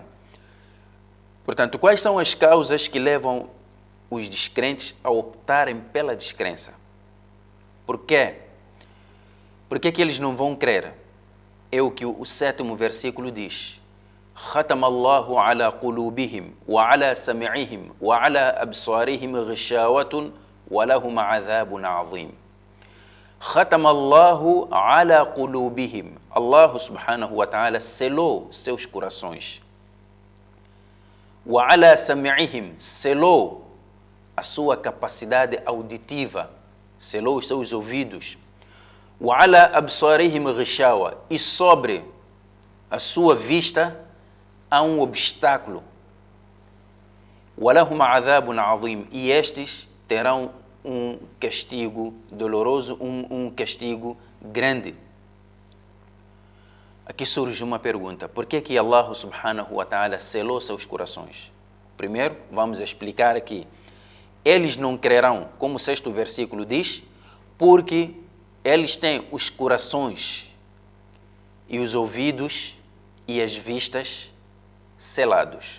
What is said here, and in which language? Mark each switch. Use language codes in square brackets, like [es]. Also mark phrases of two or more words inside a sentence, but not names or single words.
[pt] Portanto, quais são as causas que levam os descrentes a optarem pela descrença? Por quê? Por que eles não vão crer? É o que o 7º versículo diz. [ar] ختم الله على قلوبهم وعلى سمعهم وعلى أبصارهم غشاوة ولهم عذاب عظيم. ختم الله على قلوبهم. الله سبحانه وتعالى [pt] selou seus corações. [ar] وعلى سمعهم, [pt] selou a sua capacidade auditiva, selou os seus ouvidos. [ar] وعلى أبصارهم غشاوة, [pt] e sobre a sua vista há um obstáculo. [ar] وَلَهُمْ عَذَابٌ عَظِيمٌ. [pt] E estes terão um castigo doloroso, um castigo grande. Aqui surge uma pergunta: por que [ar] الله سبحانه وتعالى [pt] selou seus corações? Primeiro, vamos explicar aqui. Eles não crerão, como o 6º versículo diz, porque eles têm os corações e os ouvidos e as vistas selados.